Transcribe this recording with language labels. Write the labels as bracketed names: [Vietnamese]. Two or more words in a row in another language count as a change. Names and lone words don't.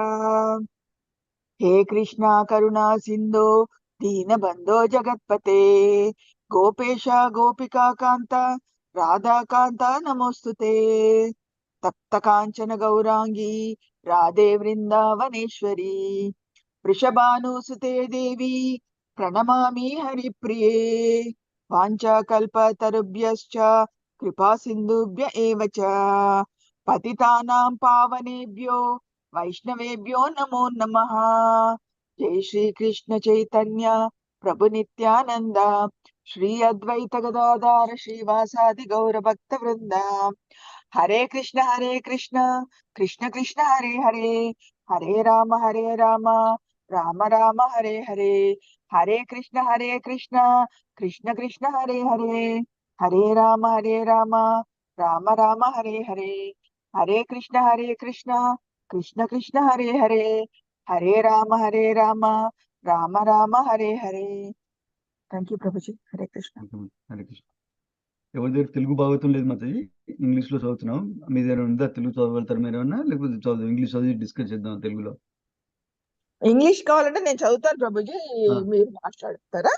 [Sanskrit] హే కృష్ణ కరుణా సింధో దీనబంధో జగత్పతే గోపేశ గోపికా కాంత రాధాకాంత నమోస్తుతే. తప్త కాంచన గౌరాంగి రాధే వృందావనేశ్వరి వృషభానుసుతే దేవి ప్రణమామి హరిప్రియే. వాంఛాకల్పతరుభ్యశ్చ కృపా సింధుభ్య ఏవ చ పతితానాం పావనేభ్యో వైష్ణవేభ్యో నమో నమః. జై శ్రీ కృష్ణ చైతన్య ప్రభు నిత్యానంద శ్రీ అద్వైత గదాధార శ్రీవాసాది గౌర భక్త వృంద. హరే కృష్ణ కృష్ణ కృష్ణ హరే హరే హరే రామ రామ రామ హరే హరే. హరే కృష్ణ కృష్ణ కృష్ణ హరే హరే హరే రామ రామ రామ హరే హరే. హరే కృష్ణ కృష్ణ కృష్ణ హరే హరే హరే రామ రామ రామ హరే హరే. [English] thank you ప్రభుజీ. [Sanskrit] హరే కృష్ణ. హరే కృష్ణ. [Telugu] ఎవరి దగ్గర తెలుగు భాగవతం లేదు మాతాజీ, ఇంగ్లీష్ లో చదువుతున్నాం. మీ దగ్గర ఉందా? తెలుగు చదవగలుగుతారు మీరు ఏమన్నా? లేకపోతే చదువు ఇంగ్లీష్ చదివి డిస్కస్ చేద్దాం తెలుగులో. ఇంగ్లీష్ కావాలంటే నేను చదువుతాను ప్రభుజీ, మీరు మాట్లాడతారా?